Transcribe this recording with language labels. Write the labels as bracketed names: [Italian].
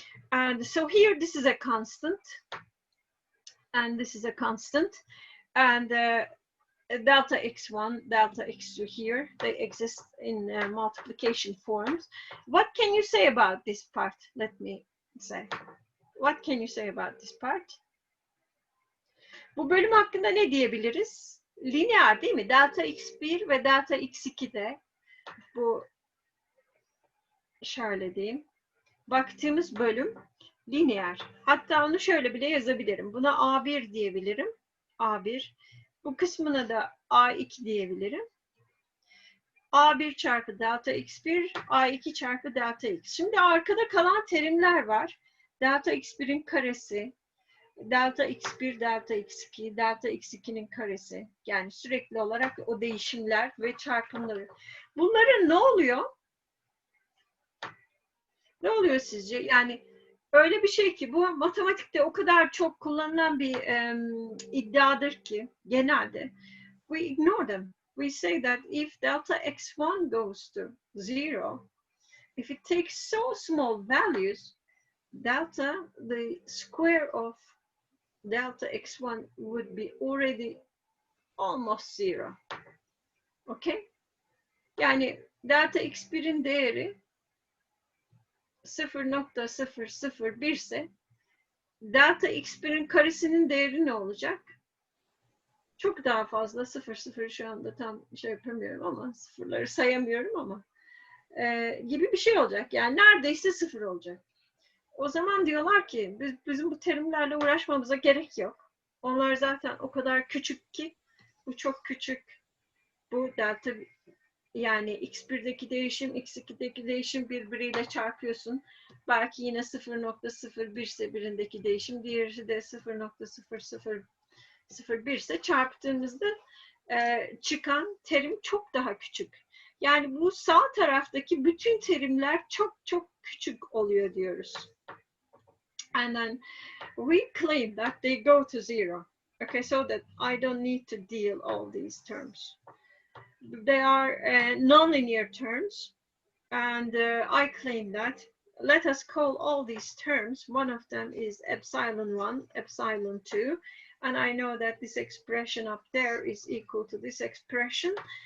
[English] And so here, this is a constant. And this is a constant. And delta x1, delta x2 here, they exist in multiplication forms. What can you say about this part? Let me say. What can you say about this part? [Turkish] Bu bölüm hakkında ne diyebiliriz? Lineer değil mi? Delta x1 ve delta x2'de bu şöyle diyeyim. Baktığımız bölüm lineer. Hatta onu şöyle bile yazabilirim. Buna A1 diyebilirim. A1. Bu kısmına da A2 diyebilirim. A1 çarpı delta x1, A2 çarpı delta x. Şimdi arkada kalan terimler var. Delta x1'in karesi, delta x1, delta x2, delta x2'nin karesi. Yani sürekli olarak o değişimler ve çarpımları. Bunların ne oluyor? Ne oluyor sizce? Yani öyle bir şey ki bu matematikte o kadar çok kullanılan bir iddiadır ki genelde. [English] We ignore them. We say that if delta x1 goes to 0, if it takes so small values, delta, the square of delta x1 would be already almost 0. Okay? [Turkish] Yani delta x1'in değeri 0.001 ise delta x1'in karesinin değeri ne olacak? Çok daha fazla 0 şu anda tam şey yapamıyorum ama sıfırları sayamıyorum ama gibi bir şey olacak. Yani neredeyse 0 olacak. O zaman diyorlar ki bizim bu terimlerle uğraşmamıza gerek yok. Onlar zaten o kadar küçük ki bu çok küçük. Bu delta yani x1'deki değişim, x2'deki değişim birbiriyle çarpıyorsun. Belki yine 0.01 ise birindeki değişim, diğeri de 0.0001 ise çarptığımızda çıkan terim çok daha küçük. Yani bu sağ taraftaki bütün terimler çok çok küçük oluyor diyoruz. [English] And then we claim that they go to 0. Okay, so that I don't need to deal all these terms. They are non-linear terms, and I claim that. Let us call all these terms. One of them is epsilon 1, epsilon 2, and I know that this expression up there is equal to this expression.